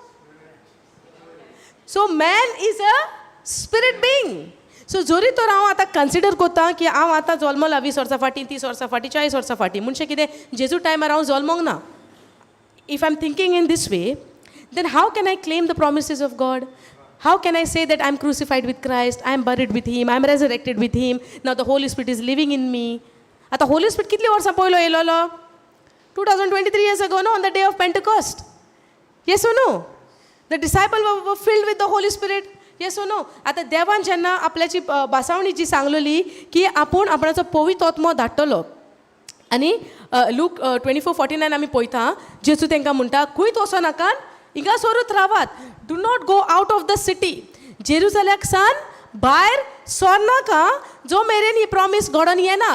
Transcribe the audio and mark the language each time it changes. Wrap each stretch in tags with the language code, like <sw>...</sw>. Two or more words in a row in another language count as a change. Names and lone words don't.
<en>So man is a spirit being.</en> <kok>सो जरी तर हांव आतां कन्सिडर करता की हांव आतां जल्मला 20 वर्सां फाटीं, 30 वर्सां फाटीं, 40 वर्सां फाटीं, म्हणचे कितें जेजू टायमार हांव जल्मोंक ना.</kok> <en>If I am thinking in this way, then how can I claim the promises of God? How can I say that I'm crucified with Christ, I'm buried with Him, I'm resurrected with Him, now the Holy Spirit is living in me?</en> <kok>आता Holy Spirit कितली वर्सां पयलो येयलोलो?</kok> <en>2023 years ago, no, on the day of Pentecost. Yes or no? The disciples were filled with the Holy Spirit. Yes or no?</en> <kok>आता देवान जेन्ना आपल्याची बासावणी जी सांगलेली की आपूण आपणाचो पवित्र आत्मो धाडटलो, आनी लूक 24:49 आमी पळयता, जेजू तांकां म्हणटा खंयच वचो नाकात, हिंगा सोरूच रावात.</kok> <en>Do not go out of the city.</en> <kok>जेरुसलेमाक सान भायर सरनाका जो मेरेन ही प्रॉमीस घडोवन येना.</kok>